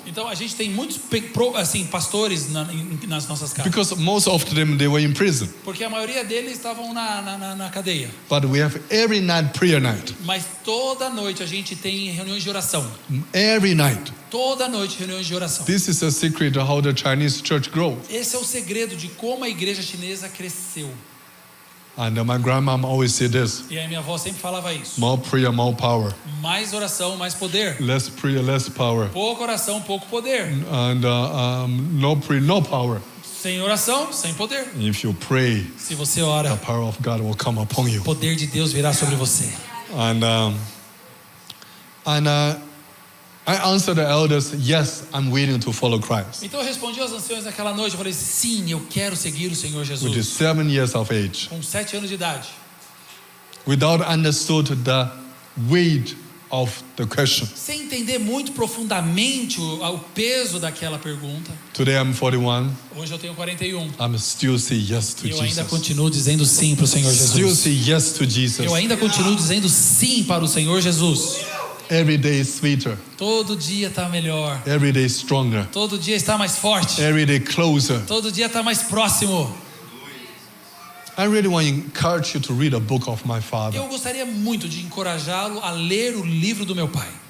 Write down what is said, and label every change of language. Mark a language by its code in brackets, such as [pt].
[pt] Então a gente tem muitos pastores nas nossas casas, [en] because most of them they were in prison. [pt] porque a maioria deles estavam na cadeia. [en] But we have every night prayer night. [pt] Mas toda noite a gente tem reuniões de oração. [en] Every night. [pt] Toda noite reuniões de oração. [en] This is the secret of how the Chinese church grows. [pt] Esse é o segredo de como a igreja chinesa cresceu. [en] And my grandmom always said this: [pt] E a minha avó sempre falava isso. [en] more prayer, more power. [pt] Mais oração, mais poder. [en] Less prayer, less power. [pt] Pouca oração, pouco poder. [en] And no prayer, no power. [pt] Sem oração, sem poder. [en] If you pray, [pt] Se você [en] the [pt] ora, [en] power of God will come upon you. [pt] o poder de Deus virá sobre você. [en] And I answered the elders, yes, I'm willing to follow Christ. [pt] Então eu respondi aos anciões naquela noite, eu falei, sim, eu quero seguir o Senhor [en] Which is [pt] Jesus. [en] 7 years of age. [pt] Com 7 anos de idade. [en] Without understood the weight of the question. [pt] Sem entender muito profundamente o peso daquela pergunta. [en] Today I'm 41. [pt] Hoje eu tenho 41. [en] I'm still say yes to [pt] E eu ainda [en] Jesus. [pt] continuo dizendo sim para o Senhor [en] Still [pt] Jesus. [en] say yes to Jesus. [pt] Eu ainda continuo dizendo sim para o Senhor Jesus. [en] Every day is sweeter. [pt] Todo dia está melhor. [en] Every day stronger. [pt] Todo dia está mais forte. [en] Every day closer. [pt] Todo dia está mais próximo. [en] I really want to encourage you to read a book of my father. [pt] Eu gostaria muito de encorajá-lo a ler o livro do meu pai.